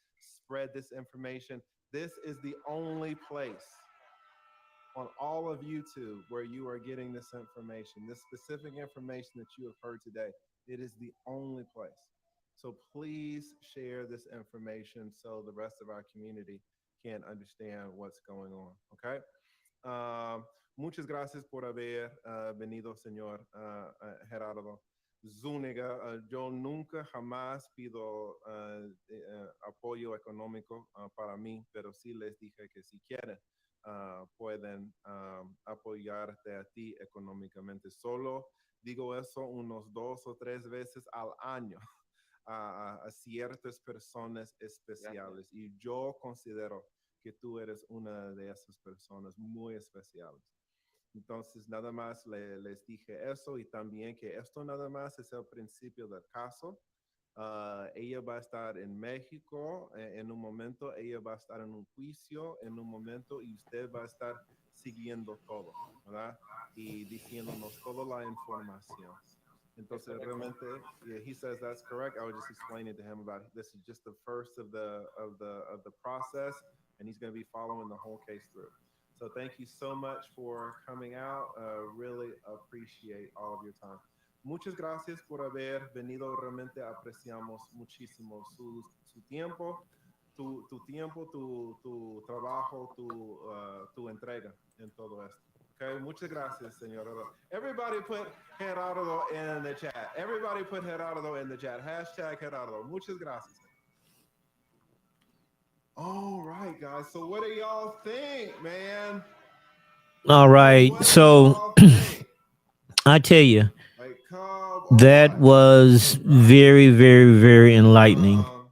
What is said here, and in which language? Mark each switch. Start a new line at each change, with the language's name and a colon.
English: Spread this information. This is the only place on all of YouTube where you are getting this information, this specific information that you have heard today. It is the only place. So please share this information so the rest of our community can understand what's going on. Okay.
Spanish: Muchas gracias por haber venido, señor Gerardo. Zuniga, yo nunca jamás pido apoyo económico para mí, pero sí les dije que si quieren pueden apoyarte a ti económicamente. Solo digo eso unos 2 o 3 veces al año a ciertas personas especiales. Gracias. Y yo considero que tú eres una de esas personas muy especiales. Entonces, nada más les dije eso y también que esto nada más es el principio del caso. Ella va a estar en México en un momento, ella va a estar en un juicio en un momento y usted va a estar siguiendo todo, ¿verdad? Y diciéndonos toda la información. Entonces, realmente,
English: yeah, he says that's correct. I was just explaining to him about this is just the first of the process, and he's going to be following the whole case through. So thank you so much for coming out. Really appreciate all of your time.
Spanish: Muchas gracias por haber venido. Realmente apreciamos muchísimo su tiempo, tu tiempo, tu trabajo, tu entrega en todo esto. Okay, muchas gracias, señor.
English: Everybody put Gerardo in the chat. Everybody put Gerardo in the chat.
Spanish: Hashtag Gerardo. Muchas gracias.
English: All right, guys. So what do y'all think, man? All right. So I tell you, that was very, very, very enlightening.